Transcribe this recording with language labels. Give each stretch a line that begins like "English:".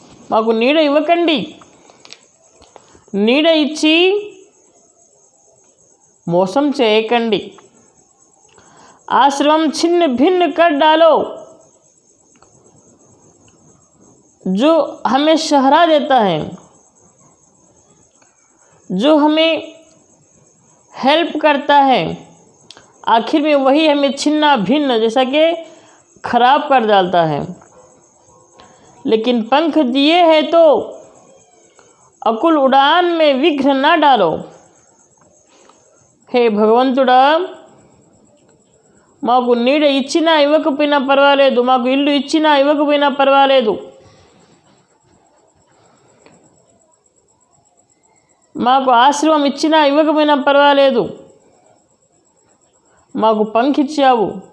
Telugu: మాకు నీడ ఇవ్వకండి, నీడ ఇచ్చి మోసం చేయకండి.
Hindi: आश्रम छिन्न भिन्न कर डालो, जो हमें सहारा देता है, जो हमें हेल्प करता है, आखिर में वही हमें छिन्ना भिन्न जैसा कि खराब कर डालता है. लेकिन पंख दिए हैं तो अकुल उड़ान में विघ्न ना डालो.
Telugu: हे భగవంతుడా, మాకు నీడ ఇచ్చినా ఇవ్వకపోయినా పర్వాలేదు, మాకు ఇల్లు ఇచ్చినా ఇవ్వకపోయినా పర్వాలేదు, మాకు ఆశ్రమం ఇచ్చినా ఇవ్వకపోయినా పర్వాలేదు, మాకు పంఖ్ ఇచ్చావు.